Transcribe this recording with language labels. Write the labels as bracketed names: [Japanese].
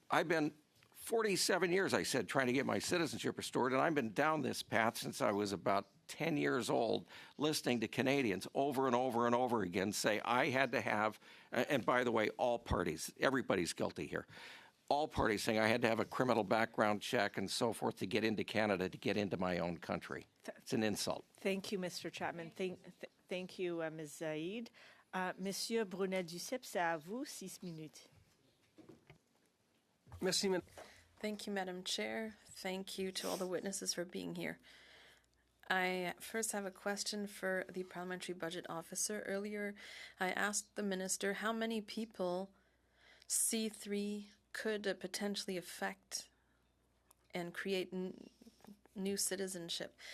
[English] I've been 47 years, I said, trying to get my citizenship restored, and I've been down this path since I was about 10 years old, listening to Canadians over and over and over again say, I had to have, and by the way, all parties, everybody's guilty here, all parties saying I had to have a criminal background check and so forth to get into Canada, to get into my own country. It's an insult. Thank you, Mr. Chapman. Thank you, Ms. Zaid. [French] Monsieur Brunet-Duceppe, c'est à vous, 6 minutes. Merci, [English] Thank you, Madam Chair. Thank you to all the witnesses for being here. I first have a question for the Parliamentary Budget Officer. Earlier, I asked the Minister how many people C-3 could potentially affect and create new citizenship.